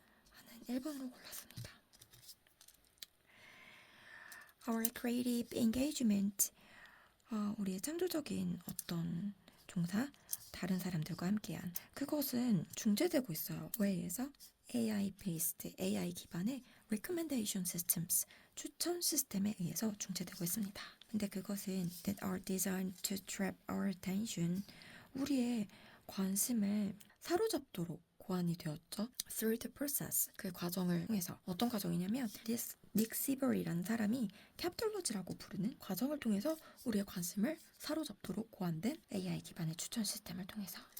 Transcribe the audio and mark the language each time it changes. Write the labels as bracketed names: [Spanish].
[Korean] 하는 1번으로 골랐습니다. [English] Our creative engagement. [Korean] 우리의 창조적인 어떤 종사, 다른 사람들과 함께한 그것은 중재되고 있어요. 왜 의해서? AI-based, AI 기반의 [English] recommendation systems, [Korean] 추천 시스템에 의해서 중재되고 있습니다. 근데 그것은 [English] that are designed to trap our attention. [Korean] 우리의 관심을 사로잡도록 고안이 되었죠. [English] Through the process. [Korean] 그 과정을 통해서. 어떤 과정이냐면 닉 시버리라는 사람이 캡톨로지라고 부르는 과정을 통해서 우리의 관심을 사로잡도록 고안된 AI 기반의 추천 시스템을 통해서.